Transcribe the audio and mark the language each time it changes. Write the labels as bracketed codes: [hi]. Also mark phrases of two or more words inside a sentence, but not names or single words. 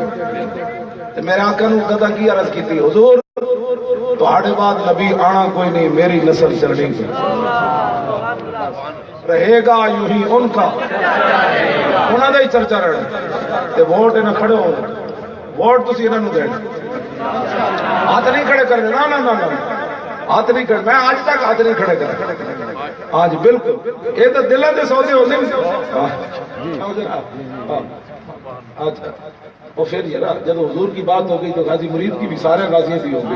[pa] تے میرے آقا نوں کدا کی عرض کیتی، حضور تہاڈے بعد نبی آنا کوئی نہیں، میری نسل چلنی رہے گا یوں ہی ان کا، انہاں دا ہی چرچا رہنا تے ووٹ انہاں کھڑے ہو، ووٹ تسی انہاں نوں دینا، ہاتھ نہیں کھڑے کرنے، نہ نہ نہ ہاتھ نہیں کھڑے، میں آج تک ہاتھ نہیں کھڑے کرے آج بالکل، یہ تو دلوں دے سودے ہوندے نے۔ [ur] وہ پھر یہ نا جب حضور کی بات ہو گئی تو غازی مرید کی بھی سارے غازیاں بھی ہو گئی۔